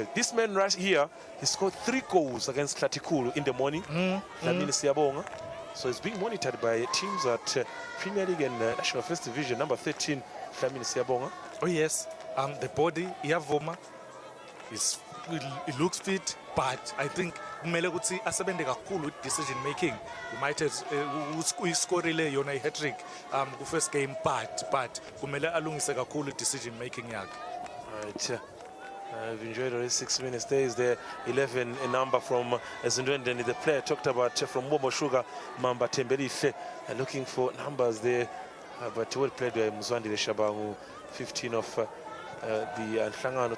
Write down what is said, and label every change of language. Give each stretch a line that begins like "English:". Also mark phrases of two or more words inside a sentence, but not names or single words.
English: This man right here, he scored 3 goals against Klatikulu in the morning, Dlamini Siyabonga. So it's being monitored by teams at Premier League and National First Division. Number 13, Dlamini Siyabonga. Oh yes, the body iyavuma, it looks fit, but I think
Swati: kumele ukuthi asebende kakhulu
English: with decision making. You might have
Swati: uyiskorile yona i-hat-trick ku
English: first game, but
Swati: kumele alungise kakhulu
English: decision making yakhe. All right. I've enjoyed already 6 minutes. There is the 11 number from Zindendweni, the player talked about from Momo Sugar, Mamba Tembelife, looking for numbers there, but well played by Mzwandile Shabangu, 15 of the Hlangano.